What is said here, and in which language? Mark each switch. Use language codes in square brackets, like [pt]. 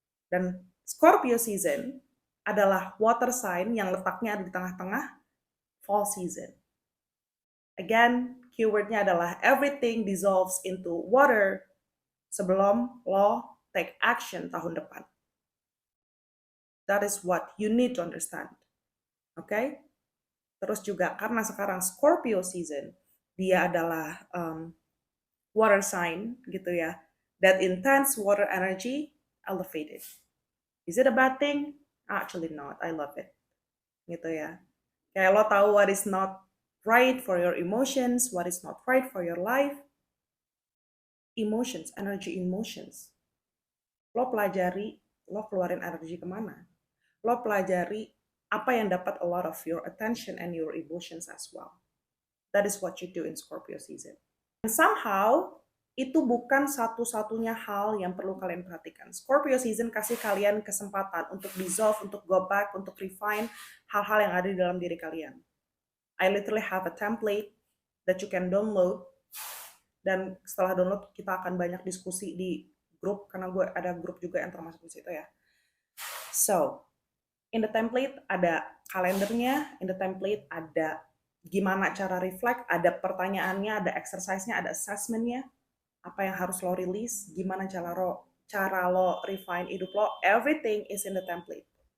[id] Dan Scorpio season adalah water sign yang letaknya ada di tengah-tengah fall season. [en] Again, [id] keywordnya adalah [en] everything dissolves into water [id] sebelum lo [en] take action [id] tahun depan. [en] That is what you need to understand. Oke? Okay? [id] Terus juga karena sekarang Scorpio season, dia adalah water sign gitu ya. [en] That intense water energy elevated. Is it a bad thing? Actually not. I love it. [id] Gitu ya. Kayak lo tahu [en] what is not right for your emotions, what is not right for your life. Emotions, energy emotions. [id] Lo pelajari, lo keluarin energi kemana. Lo pelajari apa yang dapat [en] a lot of your attention and your emotions as well. That is what you do in Scorpio season. And somehow, [id] itu bukan satu-satunya hal yang perlu kalian perhatikan. Scorpio season kasih kalian kesempatan untuk dissolve, untuk [en] go back, [id] untuk refine hal-hal yang ada di dalam diri kalian. [en] I literally have a template that you can download. [id] Dan setelah download, kita akan banyak diskusi di grup, karena gue ada grup juga yang termasuk di situ ya. [en] So, in the template [id] ada kalendernya, [en] in the template [id] ada gimana cara reflect, ada pertanyaannya, ada exercise-nya, ada assessment-nya, apa yang harus lo release, gimana cara lo refine hidup lo, [en] everything is in the template.